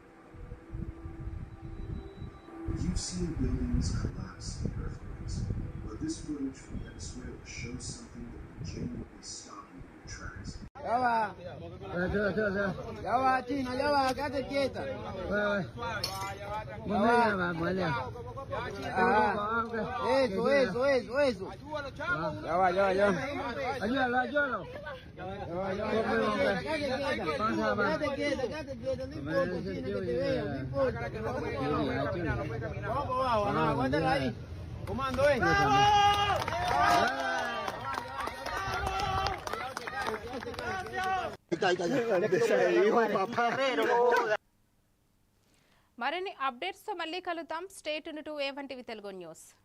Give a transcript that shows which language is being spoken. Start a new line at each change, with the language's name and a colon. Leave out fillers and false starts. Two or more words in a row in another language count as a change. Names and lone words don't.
English: You've seen buildings collapse in earthquakes, but this footage from Venezuela shows something that will genuinely stop you in your tracks.
Spanish: Ya va, China, ya va, quédate quieta. Eso. Ya va. Ayúdalo. Quédate quieta, no importa, China, que te veo, no importa. Vamos para abajo, aguántala ahí. Comando,
Telugu: మరిన్ని అప్డేట్స్ తో మళ్ళీ కలుద్దాం.
English: stay tune to A1 TV Telugu news.